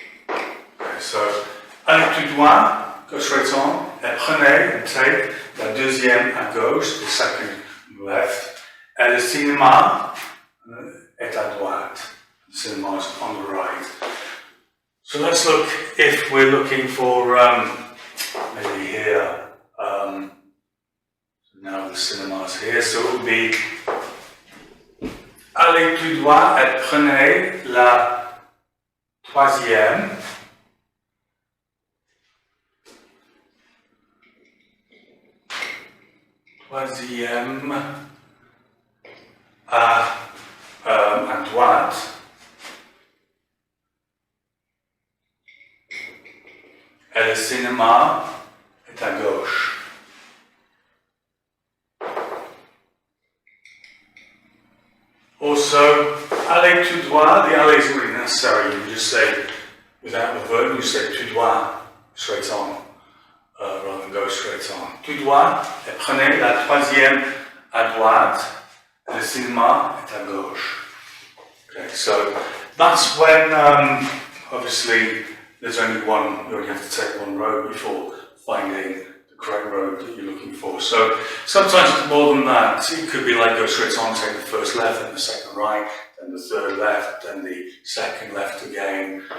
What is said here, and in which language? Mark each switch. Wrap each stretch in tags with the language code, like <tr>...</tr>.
<en>Okay, so</en> <fr>allez tout droit,</fr> <en>go straight on,</en> <fr>et prenez</fr> <en>and take</en> <fr>la deuxième à gauche,</fr> <en>the second left. And the</en> <fr>cinéma est à droite.</fr> <en>The cinema is on the right. So let's look if we're looking for maybe here. So now the cinema is here, so it would be</en> <fr>allez tout droit et prenez la troisième. Troisième à droite. Et le cinéma est à gauche.</fr> <en>Also,</en> <fr>allez tout droit,</fr> <en>the alley isn't really necessary. You just say, without the verb, you say</en> <fr>tout droit,</fr> <en>straight on, rather than go straight on.</en> <fr>Tout droit, et prenez la troisième à droite, le cinéma est à gauche.</fr> <en>Okay, so that's when, obviously, there's only one, you only have to take one road before finding the correct road that you're looking for. So sometimes it's more than that. It could be like go straight on, take the first left, then the second right, then the third left, then the second left again.</en>